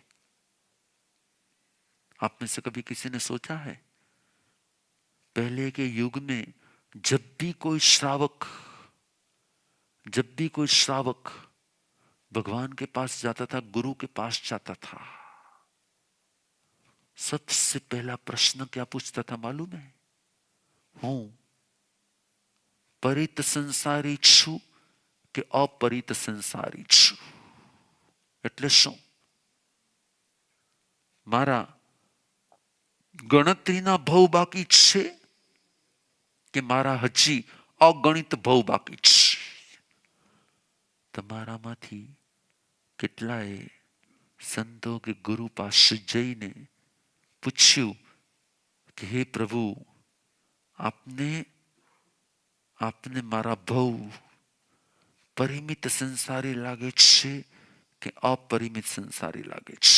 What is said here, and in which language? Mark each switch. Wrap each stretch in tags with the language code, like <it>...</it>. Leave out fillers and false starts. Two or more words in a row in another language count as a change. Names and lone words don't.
<hi>आप में से कभी किसी ने सोचा है पहले के युग में जब भी कोई श्रावक भगवान के पास जाता था, गुरु के पास जाता था, सबसे पहला प्रश्न क्या पूछता था मालूम है?</hi> <gu>હું પરિત સંસારી છું કે અપરિત સંસારી છું? એટલે શું? મારા ગણતરીના ભવ બાકી છે કે મારા હજી અગણિત ભવ બાકી છે? તમારામાંથી કેટલાએ સંતો કે ગુરુ પાસે જઈને પૂછ્યું કે હે પ્રભુ, આપને આપને મારા ભવ પરિમિત સંસારી લાગે છે કે अपरिमित સંસારી લાગે છે?</gu>